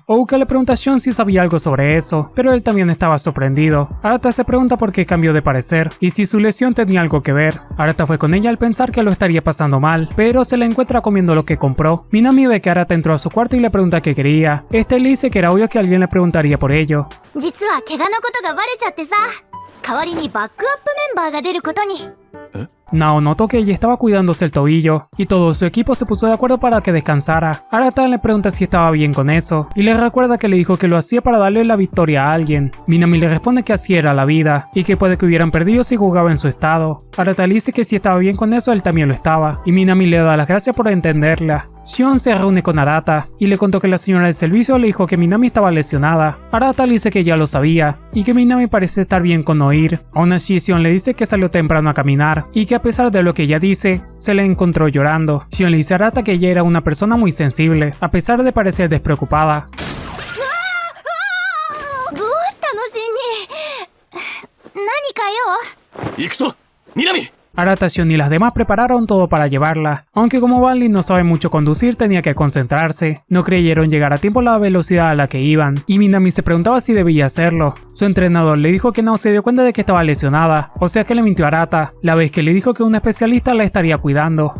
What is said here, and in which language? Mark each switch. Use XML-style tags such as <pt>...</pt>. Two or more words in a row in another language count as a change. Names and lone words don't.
<es>Ouka le pregunta a Shion si sabía algo sobre eso, pero él también estaba sorprendido. Arata se pregunta por qué cambió de parecer, y si su lesión tenía algo que ver. Arata fue con ella al pensar que lo estaría pasando mal, pero se la encuentra comiendo lo que compró. Minami ve que Arata entró a su cuarto y le pregunta qué quería. Este le dice que era obvio que alguien le preguntaría por ello.</es> <ja>実は怪我のことがバレちゃってさ、代わりにバックアップメンバーが出ることに。</ja> <es>Nao notó que ella estaba cuidándose el tobillo, y todo su equipo se puso de acuerdo para que descansara. Arata le pregunta si estaba bien con eso, y le recuerda que le dijo que lo hacía para darle la victoria a alguien. Minami le responde que así era la vida, y que puede que hubieran perdido si jugaba en su estado. Arata le dice que si estaba bien con eso, él también lo estaba, y Minami le da las gracias por entenderla. Shion se reúne con Arata, y le contó que la señora del servicio le dijo que Minami estaba lesionada. Arata le dice que ya lo sabía, y que Minami parece estar bien con no ir. Aún así, Shion le dice que salió temprano a caminar, y que a pesar de lo que ella dice, se le encontró llorando. Shion le dice a Arata que ella era una persona muy sensible, a pesar de parecer despreocupada.</es> <ja>どうしたのシンに。何かよ。行くぞ南。</ja> <es>Arata, Shion y las demás prepararon todo para llevarla, aunque como Vanley no sabe mucho conducir tenía que concentrarse. No creyeron llegar a tiempo a la velocidad a la que iban, y Minami se preguntaba si debía hacerlo. Su entrenador le dijo que no se dio cuenta de que estaba lesionada, o sea que le mintió a Arata, la vez que le dijo que un especialista la estaría cuidando.</es>